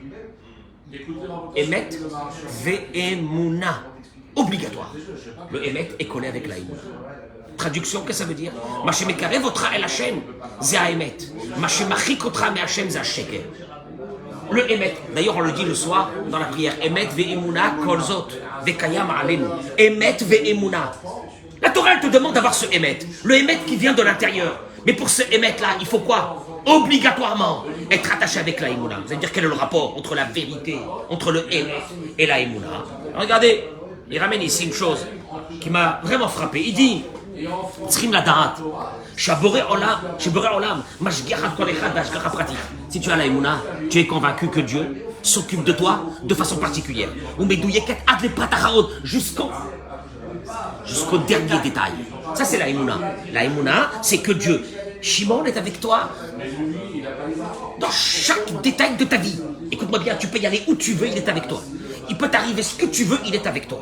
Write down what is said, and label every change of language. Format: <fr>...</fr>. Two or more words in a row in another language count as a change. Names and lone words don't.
<he>אמת ואמונה.</he> <fr>Obligatoire. Le Emet est collé avec la Emouna. Traduction, qu'est-ce que ça veut dire? Le Emet, d'ailleurs on le dit le soir dans la prière,</fr> <he>אמת ואמונה כל זאת וקיים עלינו. אמת ואמונה.</he> <fr>La Torah elle te demande d'avoir ce Emet, le Emet qui vient de l'intérieur. Mais pour ce Emet là, il faut quoi? Obligatoirement être attaché avec la Emouna. Vous allez dire quel est le rapport entre la vérité, entre le Emet et la Emouna? Regardez, il ramène ici une chose qui m'a vraiment frappé. Il dit</fr> <he>צריכים לדעת שהבורא עולם משגיח על כל אחד בהשגחה פרטית.</he> <fr>Si tu as la émouna, tu es convaincu que Dieu s'occupe de toi de façon particulière.</fr> <he>ומדויקת עד לפרט אחרון,</he> <fr>jusqu'au dernier détail. Ça c'est la émouna. La émouna, c'est que Dieu, Shimon est avec toi dans chaque détail de ta vie. Écoute-moi bien, tu peux y aller où tu veux, il est avec toi. Il peut t'arriver ce que tu veux, il est avec toi.</fr>